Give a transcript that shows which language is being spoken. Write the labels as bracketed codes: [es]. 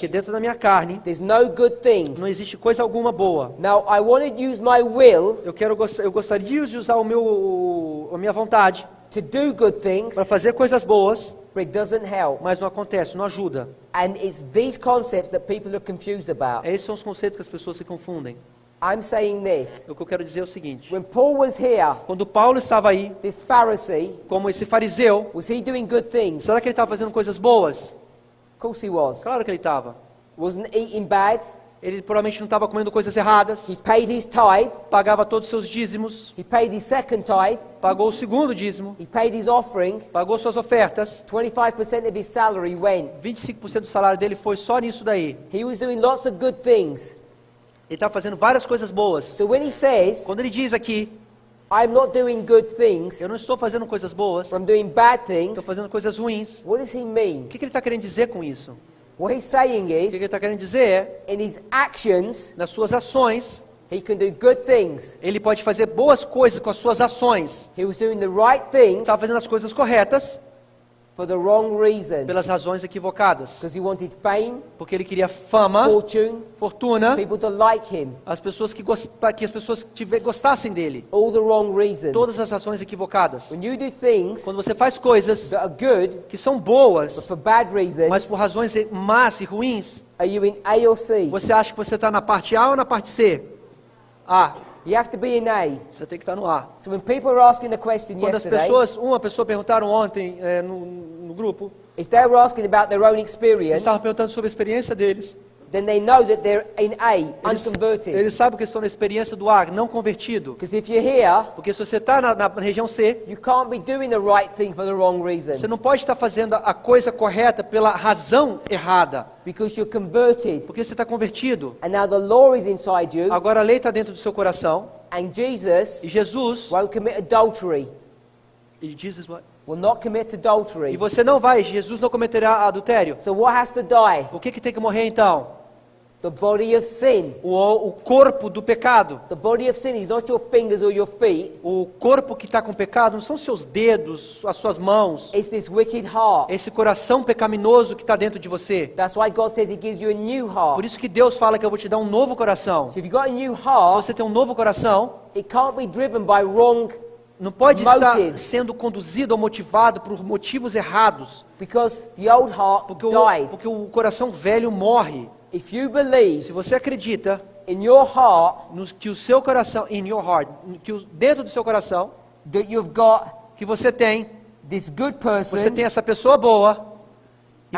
[pt] que dentro da minha carne, [en] there's no good thing. [pt] não existe coisa alguma boa. [en] Now, I want to use my will [pt] Eu gostaria de usar a minha vontade [en] to do good things, [pt] para fazer coisas boas, [en] but it doesn't help. [pt] mas não acontece, não ajuda. [en] And it's these concepts that people are confused about. [pt] Esses são os conceitos que as pessoas se confundem. [en] I'm saying this. [pt] O que eu quero dizer é o seguinte. [en] When Paul was here, [pt] Quando Paulo estava aí, [en] this Pharisee, [pt] como esse fariseu, [en] was he doing good things? [pt] será que ele estava fazendo coisas boas? [en] Of course he was. [pt] Claro que ele estava. [en] Wasn't eating bad. [pt] Ele provavelmente não estava comendo coisas erradas, [en] He paid his tithe. [pt] pagava todos os seus dízimos, [en] He paid his second tithe. [pt] pagou o segundo dízimo, [en] He paid his offering. [pt] pagou suas ofertas, [en] 25% of his salary went. [pt] 25% do salário dele foi só nisso daí. [en] He was doing lots of good things. [pt] Ele estava fazendo várias coisas boas. [en] So when he says, [pt] Quando ele diz aqui, [en] I'm not doing good things, [pt] eu não estou fazendo coisas boas, [en] I'm doing bad [pt] estou [en] things, [pt] fazendo coisas ruins, [en] what does he mean? [pt] o que ele está querendo dizer com isso? [en] What he's saying [pt] O que ele [en] is, [pt] está querendo dizer é, [en] in his actions, [pt] nas suas ações, [en] he can do good things. [pt] ele pode fazer boas coisas com as suas ações. [en] He was doing the right thing [pt] Estava fazendo as coisas corretas [en] for the wrong reason. [pt] pelas razões equivocadas. [en] Because he wanted fame, [pt] Porque ele queria fama, [en] fortune, [pt] fortuna, [en] people to like him. [pt] as pessoas que as pessoas gostassem dele. [en] All the wrong reasons. [pt] Todas as razões equivocadas. [en] When you do things [pt] Quando você faz coisas [en] that are good, [pt] que são [en] but [pt] boas, [en] for bad reasons, [pt] mas por razões más e ruins, [en] are you in A or C? [pt] você acha que você está na parte A ou na parte C? [en] A. You have to be in A. [pt] Você tem que estar no A. [en] So when people were asking the question [pt] Quando as [en] yesterday, [pt] pessoas, uma pessoa perguntaram ontem no grupo, [en] if they were asking about their own [pt] eles [en] experience, [pt] estavam perguntando sobre a experiência deles. [en] then they know that they're in A, unconverted. [pt] Eles sabem que estão na experiência do A, não convertido. [en] Because if you're here, [pt] Porque se você está na região C, [en] you can't be doing the right thing for the wrong [pt] você [en] reason. [pt] não pode estar fazendo a coisa correta pela razão errada. [en] Because you're converted. [pt] Porque você está convertido. [en] And now the law is inside you, [pt] Agora a lei está dentro do seu coração. [en] and Jesus [pt] E Jesus, [en] won't commit adultery. Will not commit [pt] e [en] adultery. [pt] você não vai, Jesus não cometerá adultério. [en] So what has to die? [pt] O que tem que morrer então? [en] The body of sin. [pt] O corpo do pecado. [en] The body of sin is not your fingers or your feet. [pt] O corpo que está com pecado não são seus dedos, as suas mãos. [en] It's this wicked heart. [pt] Esse coração pecaminoso que está dentro de você. [en] That's why God says He gives you a new [pt] Por [en] heart. [pt] isso que Deus fala que eu vou te dar um novo coração. [en] So if you've got a new [pt] Se [en] heart, [pt] você tem um novo coração, [en] it can't be driven by wrong [pt] não pode estar [en] motives. [pt] sendo conduzido ou motivado por motivos errados. [en] Because the old heart died. [pt] Porque o coração velho morre. [en] If you [pt] Se [en] believe [pt] você acredita [en] in your heart [pt] que o seu coração, dentro do seu coração, [en] that you've got [pt] que você tem [en] this good person [pt] Você tem essa pessoa boa e